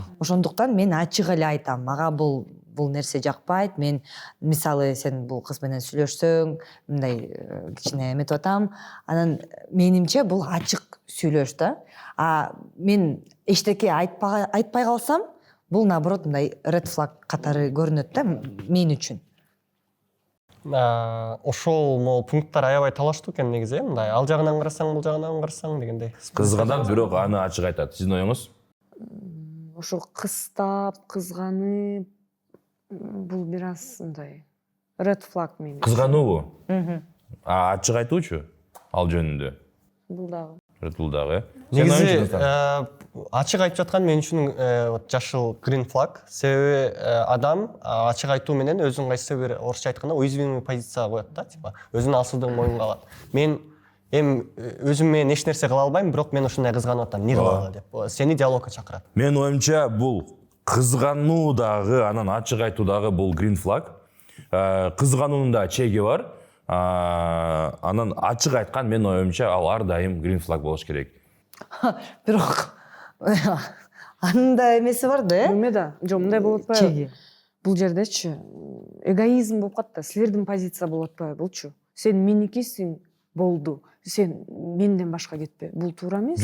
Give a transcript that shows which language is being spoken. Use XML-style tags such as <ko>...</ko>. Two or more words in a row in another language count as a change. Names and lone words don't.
<ky>Ошондуктан мен ачык эле айтам. Мага бул нерсе жакпайт. Мен мисалы сен бул кыз менен сүйлөшсөң, мындай кичине эметип атам. Анан менимче бул ачык сүйлөш да. Мен эчтеке айтпай калсам, бул наоборот мындай</ky> <en>red flag</en> <ky>катары көрүнөт да мен үчүн. Ошол могу пункттар аябай талаштуу экен негизи, мындай ал жагынан карасаң, бул жагынан карасаң дегендей. Кызганат, бирок аны ачык айтат. Сиздин оюңуз? Ошо кыстап, кызганып, бул бир аз мындай</ky> <en>red flag</en> <ky>менин. Кызгануубу? Ачык айтуучу ал жөнүндө? Бул дагы. Бул дагы. Негизи ачык айтып жаткан мен үчүн жашыл</ky> <en>green flag.</en> <ky>Себеби адам ачык айтуу менен өзүн кайсы бир орусча айтканда уязвимый позицияга коет да, типа өзүнүн алсыздыгын моюнга алат. Мен өзүм менен эч нерсе кыла албайм, бирок мен ушундай кызганып атам, эмне кылалы деп. Сени диалогко чакырат. Мен оюмча бул кызгануу дагы, анан ачык айтуу дагы бул</ky> <en>green flag.</en> <ky>Кызгануунун да чеги бар. Анан ачык айткан мен оюмча ал ар дайым</ky> <en>green flag</en> <ky>болуш керек. Бирок анын да эмеси бар да, Эме да, жок, мындай болуп атпайбы? Чеги. Бул жердечи эгоизм болуп калат да, силердин позиция болуп атпайбы булчу? Сен меникисиң, болду. Сен менден башка кетпе. Бул туура эмес.</ky>